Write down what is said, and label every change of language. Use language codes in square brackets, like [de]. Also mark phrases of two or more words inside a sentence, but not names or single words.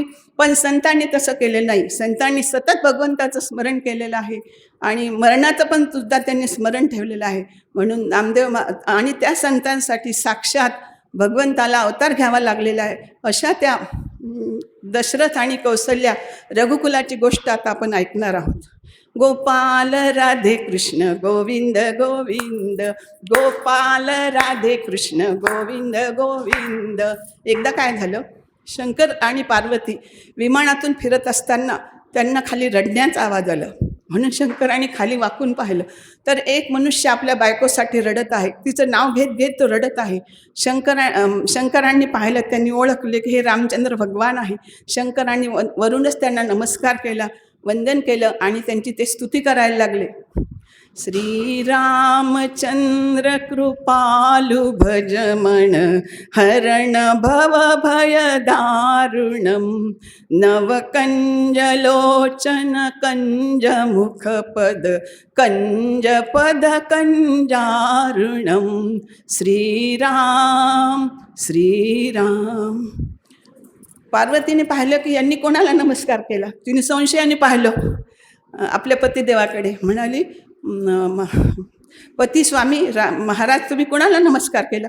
[mr] पण संतांनी तसं केलेलं नाही. संतांनी सतत भगवंताचं स्मरण केलेलं आहे आणि मरणाचं पण सुद्धा त्यांनी स्मरण ठेवलेलं आहे. म्हणून नामदेव आणि त्या संतांसाठी साक्षात भगवंताला अवतार घ्यावा लागलेला आहे. अशा त्या दशरथ आणि कौसल्या रघुकुलाची गोष्ट आता आपण ऐकणार आहोत. गोपाल राधे कृष्ण गोविंद गोविंद, गोपाल राधे कृष्ण गोविंद गोविंद. एकदा काय झालं, शंकर आणि पार्वती विमानातून फिरत असताना त्यांना खाली रडण्याचा आवाज आला. म्हणून शंकरांनी खाली वाकून पाहिलं तर एक मनुष्य आपल्या बायकोसाठी रडत आहे. तिचं नाव घेत घेत तो रडत आहे. शंकरांनी पाहिलं, त्यांनी ओळखले की हे रामचंद्र भगवान आहे. शंकरांनी वरूनच त्यांना नमस्कार केला, वंदन केलं आणि त्यांची ते स्तुती करायला लागले. [awa] श्रीरामचंद्र कृपालु भजमन हरण भव भय दारुणम नवकंजलोचन कंज मुखपद कंजपद कंजारुणम श्रीराम श्रीराम. [mr] पार्वतीने पाहिलं की यांनी कोणाला नमस्कार केला. तिने संशयाने पाहिलं आपल्या पतिदेवाकडे. म्हणाली, पती स्वामी महाराज, तुम्ही कोणाला नमस्कार केला?